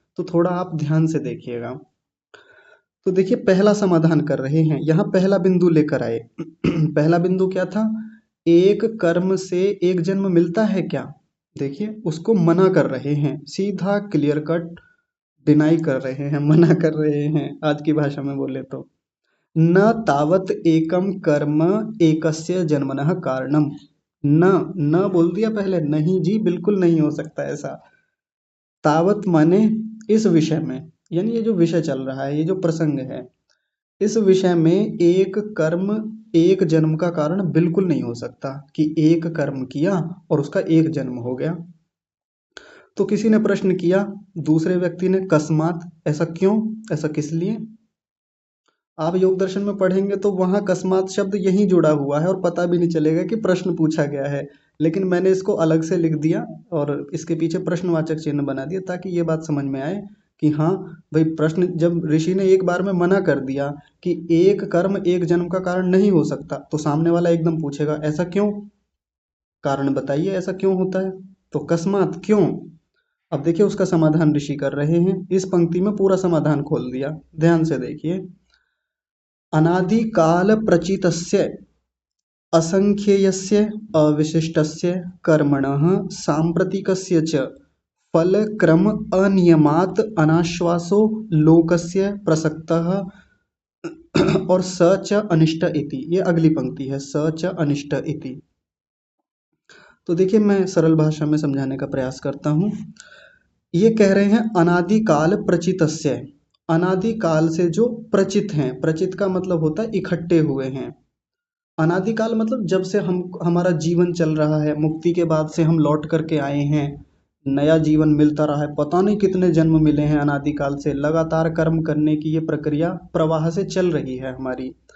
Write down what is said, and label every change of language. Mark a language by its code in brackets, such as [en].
[hi] तो थोड़ा आप ध्यान से देखिएगा। तो देखिए, पहला समाधान कर रहे हैं, यहाँ पहला बिंदु लेकर आए। पहला बिंदु क्या था? एक कर्म से एक जन्म मिलता है क्या? देखिए, उसको मना कर रहे हैं, सीधा [en] clear cut deny [hi] कर रहे हैं, मना कर रहे हैं, आज की भाषा में बोले तो। [sa] न तावत एकम कर्म एकस्य जन्मनः कारणम। [hi] न, न बोल दिया पहले, नहीं जी, बिल्कुल नहीं हो सकता ऐसा। तावत माने इस विषय में, यानी ये जो विषय चल रहा है, ये जो प्रसंग है, इस विषय में एक कर्म एक जन्म का कारण बिल्कुल नहीं हो सकता, कि एक कर्म किया और उसका एक जन्म हो गया। तो किसी ने प्रश्न किया, दूसरे व्यक्ति ने, कस्मात, ऐसा क्यों, ऐसा किस लिए? आप योग दर्शन में पढ़ेंगे तो वहां कस्मात शब्द यहीं जुड़ा हुआ है, और पता भी नहीं चलेगा कि प्रश्न पूछा गया है। लेकिन मैंने इसको अलग से लिख दिया और इसके पीछे प्रश्नवाचक चिन्ह बना दिया, ताकि ये बात समझ में आए कि हाँ भाई, प्रश्न जब ऋषि ने एक बार में मना कर दिया कि एक कर्म एक जन्म का कारण नहीं हो सकता, तो सामने वाला एकदम पूछेगा ऐसा क्यों, कारण बताइए ऐसा क्यों होता है। तो कस्मात, क्यों। अब देखिए, उसका समाधान ऋषि कर रहे हैं, इस पंक्ति में पूरा समाधान खोल दिया, ध्यान से देखिए। [sa] अनादिकाल प्रचितस्य असंख्येयस्य अविशिष्टस्य कर्मणः सांप्रतिकस्य च फलक्रम अनियमात् अनाश्वासो लोकस्य प्रसक्तः और स च अनिष्ट इति। [hi] ये अगली पंक्ति है, [sa] स च अनिष्ट इति। [hi] तो देखिए, मैं सरल भाषा में समझाने का प्रयास करता हूँ। ये कह रहे हैं [sa] अनादिकाल प्रचितस्य, [hi] अनादिकाल से जो प्रचित हैं, प्रचित का मतलब होता है इकट्ठे हुए हैं। अनादिकाल मतलब जब से हम हमारा जीवन चल रहा है, मुक्ति के बाद से हम लौट करके आए हैं, नया जीवन मिलता रहा है, पता नहीं कितने जन्म मिले हैं अनादिकाल से, लगातार कर्म करने की ये प्रक्रिया प्रवाह से चल रही है हमारी।